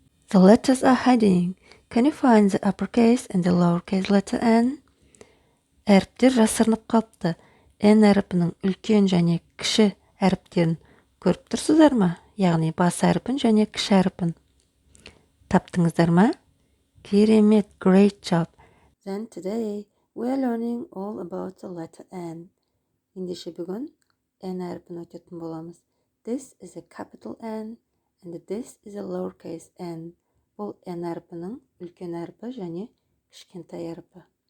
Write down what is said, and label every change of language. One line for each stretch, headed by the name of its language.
English: The letters are hiding. Can you find the uppercase and the lowercase letter N?
Kazakh: Әріптер жасырынып қалыпты. N әріпінің үлкен және кіші әріптерін көріп тұрсыздар ма? Яғни бас әріпін және кіші әріпін. Таптыңыздар ма? Керемет,
English: great job. Then today we are learning all about the letter N.
Kazakh: Ендеше бүгін N әріпін өтетін боламыз.
English: This is a capital N and this is a lowercase n.
Kazakh: Бұл N әріпінің үлкен әріпі және кішкентай әріпі.